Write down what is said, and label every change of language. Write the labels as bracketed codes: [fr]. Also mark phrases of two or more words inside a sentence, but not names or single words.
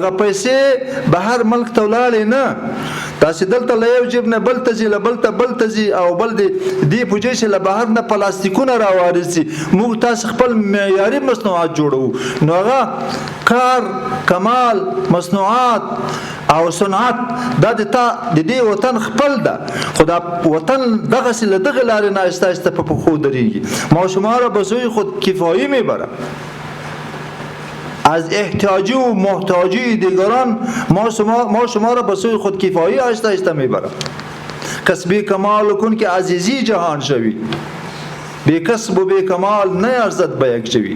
[ps] دغه پیسې بهر ملک ته ولاړې نه، تاسې دلته له یو جیب نه بل ته ځي، له بل ته بل ته ځي، او بل دې پوجې چې له بهر نه پلاستیکونه راوارد شي. موږ تاسې خپل معیاري مصنوعات جوړوو. نو هغه کار، کمال، مصنوعات او صنعت دا د دې وطن خپل ده، خو دا وطن دغسې له دغې لارې نه آهسته آهسته په پښو درېږي. [fa] ماشومان را به سوی خود کفایی میبره. از احتیاجی و محتاجی دیگران ما شما را به سوی خودکفایی آهسته آهسته میبرم. کسبی کمال کن که عزیزی جهان شوی، بی کسب و بی کمال نیارزد به یک جوی.